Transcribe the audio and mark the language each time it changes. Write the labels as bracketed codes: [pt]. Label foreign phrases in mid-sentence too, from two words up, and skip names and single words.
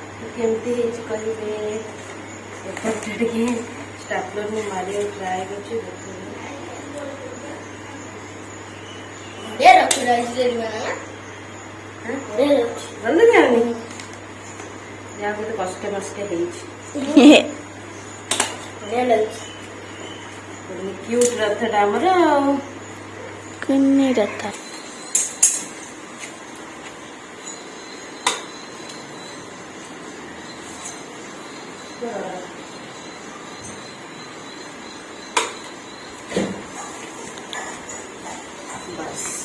[or] केमती ହେଇଛି କହିବେ ଏପଟେ ଟିକେ ଷ୍ଟାପ୍ଲର ମୁଁ ମାରିବାକୁ ଟ୍ରାଏ କରୁଛି [hi] ये रखो राइस ले लिया ना ये [or] ଭଲ ଲାଗିବନି ଯାହା ଗୋଟେ କଷ୍ଟ ହେଇଛି [hi] ये ले [or] କ୍ୟୁଟ୍ ରଥଟା ଆମର ଆଉ କୁନି ରଥ ବାସ୍